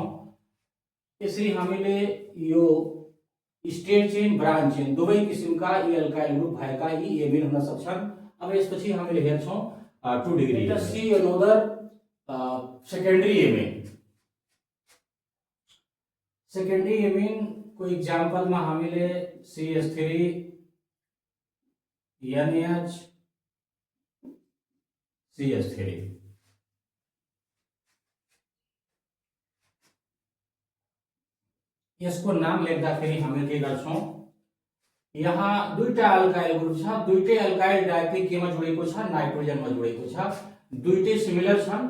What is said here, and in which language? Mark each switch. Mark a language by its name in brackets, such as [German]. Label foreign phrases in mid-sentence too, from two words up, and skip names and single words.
[Nepali] यसरी हामीले यो [English] straight chain branch chain [Nepali] दुवै किसिमका यी [English] alkyl group [Nepali] भएका यी एमिन हुन सक्छन्। अब यसपछि हामीले हेर्छौं 2 डिग्री त [English] see another secondary amine. secondary amine [Nepali] को एग्जाम्पल में हामीले CH3 NH CH3 यसको नाम लेख्दाखेरि हामीले के गर्छौं, यहाँ दुईटा [English] alkyl group [Nepali] छ, दुईटै अल्काइल डाइरेक्टली केमा जोडिएको छ नाइट्रोजनमा जोडिएको छ, दुईटै सिमिलर छन्।